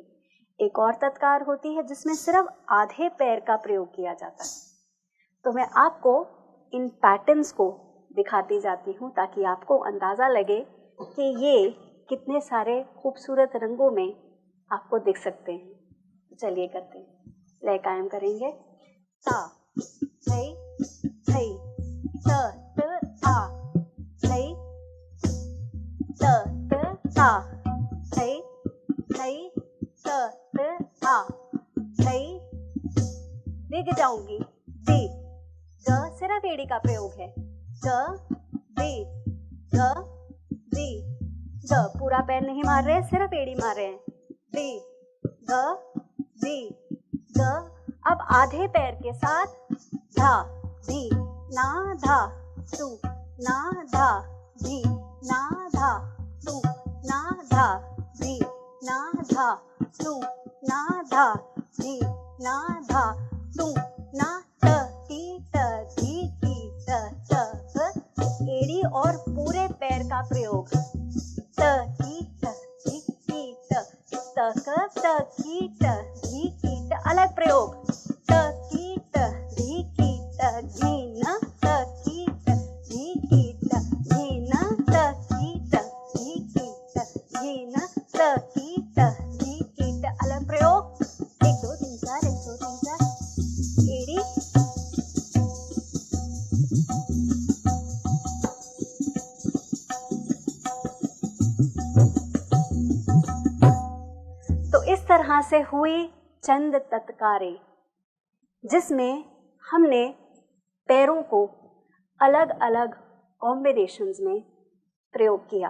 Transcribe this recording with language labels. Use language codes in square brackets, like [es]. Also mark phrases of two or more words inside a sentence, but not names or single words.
[hi] एक और तत्कार होती है जिसमें सिर्फ आधे पैर का प्रयोग किया जाता है। तो मैं आपको इन पैटर्न्स को दिखाती जाती हूँ ताकि आपको अंदाज़ा लगे कि ये कितने सारे खूबसूरत रंगों में आपको दिख सकते हैं। चलिए करते हैं। लय कायम करेंगे। ता थई थई त आ थई त ता थई थई त आ थई। दिग जाऊंगी, दी ग, सिर्फ एड़ी का प्रयोग है। ग दी ग दी ग, पूरा पैर नहीं मार रहे, सिर्फ एड़ी मार रहे हैं। दी ग दी ग। अब आधे पैर के साथ धा धी ना धा तू ना धा धी ना धा तू ना धा धी ना धा तू ना धा धी ना धा तू ना त ती त धी की त एड़ी और पूरे पैर का प्रयोग। त की त धी की त की त धी की त, अलग प्रयोग। त की त धी की त घी न त की त धी की त घी न त की त धी की त घी न त की त धी की त, अलग प्रयोग। 1 2 3 4 1 2 3 4 एड़ी। तो इस तरह से हुई चंद तत्कारें जिसमें हमने पैरों को अलग अलग कॉम्बिनेशंस में प्रयोग किया।